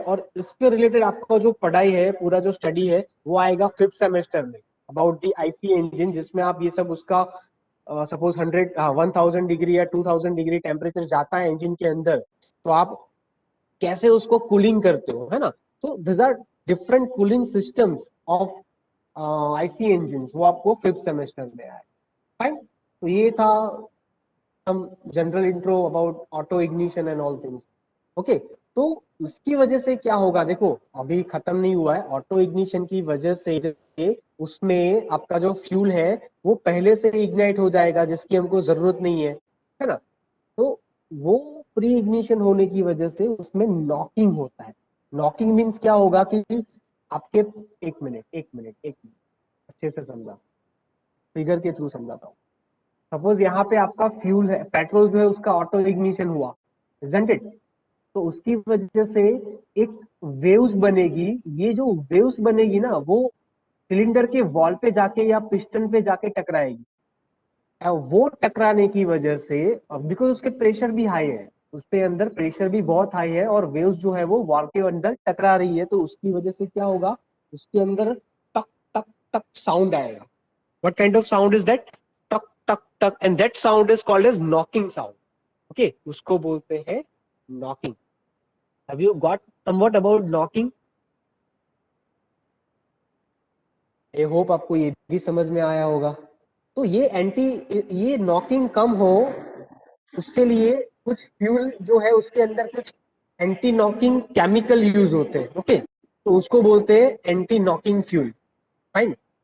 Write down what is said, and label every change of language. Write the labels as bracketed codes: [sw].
[hi] और इसके रिलेटेड आपका जो पढ़ाई है, पूरा जो स्टडी है, वो आएगा 5th सेमेस्टर में अबाउट दी आईसी इंजन, जिसमें आप ये सब उसका सपोज 1000 डिग्री या 2000 डिग्री टेम्परेचर जाता है इंजन के अंदर, तो आप कैसे उसको कूलिंग करते हो, है ना। [en] तो this are different cooling systems of IC engine, [hi] वो आपको 5th सेमेस्टर में आए। [en] Fine. [hi] तो ये था [en] some general intro about auto ignition and all things. [hi] Okay तो उसकी वजह से क्या होगा, देखो अभी खत्म नहीं हुआ है। ऑटो इग्निशन की वजह से उसमें आपका जो फ्यूल है वो पहले से इग्नाइट हो जाएगा, जिसकी हमको जरूरत नहीं है ना। तो वो प्री इग्निशन होने की वजह से उसमें नॉकिंग होता है। नॉकिंग मीन्स क्या होगा कि आपके, एक मिनट अच्छे से समझा, फिगर के थ्रू समझाता हूँ। सपोज यहाँ पे आपका फ्यूल है, पेट्रोल जो है उसका ऑटो इग्निशन हुआ, [en] isn't it? [hi] तो उसकी वजह से एक वेव्स बनेगी। ये जो वेव्स बनेगी ना, वो सिलेंडर के वॉल पे जाके या पिस्टन पे जाके टकराएगी। वो टकराने की वजह से, बिकॉज उसके प्रेशर भी हाई है, उसके अंदर प्रेशर भी बहुत हाई है और वेव्स जो है वो वॉल के अंदर टकरा रही है, तो उसकी वजह से क्या होगा, उसके अंदर टक टक टक साउंड आएगा। [en] What kind of sound is that? Tuck, tuck, tuck. And that sound is called as knocking sound. [hi] Okay, उसको बोलते हैं knocking. [en] Have you got somewhat about knocking? I hope [hi] आपको ये भी समझ में आया होगा। तो ये knocking कम हो, उसके लिए कुछ फ्यूल जो है उसके अंदर कुछ एंटी नॉकिंग केमिकल यूज होते हैं। ओके, तो उसको बोलते हैं एंटी नॉकिंग फ्यूल। फाइन।